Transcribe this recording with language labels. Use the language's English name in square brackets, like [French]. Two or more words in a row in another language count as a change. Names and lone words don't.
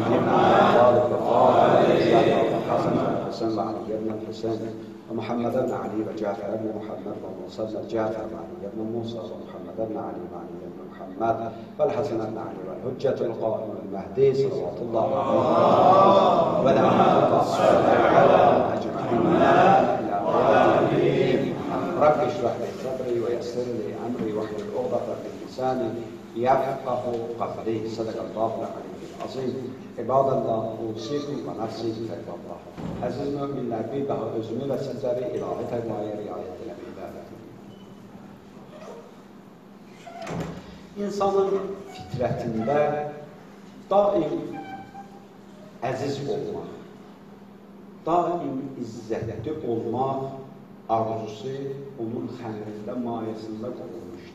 [Arabic] بن أبي طالب الحسن والحسن وعلي بن الحسين ومحمد بن علي وجعفر بن محمد وموسى بن جعفر وعلي بن موسى ومحمد بن علي وعلي بن محمد والحسن بن علي والحجة القائم المهدي صلوات الله عليه ولعنة الله عليهم أجمعين إلى آمين. رب اشرح لي صدري ويسر لي أمري واحلل عقدة من لساني يفقه قولي. صدق الله العلي العظيم. عباد الله اوصیکم و نفسی بتقوی الله. [Azerbaijani] Əziz müminlər, bir daha özümü və sizləri ilahi təqvaya riayət eləməyi dəvət edirəm. İnsanın fitrətində daim əziz olmaq, daim izzətli olmaq arzusu onun xəlqində, mayəsində qolunmuşdur.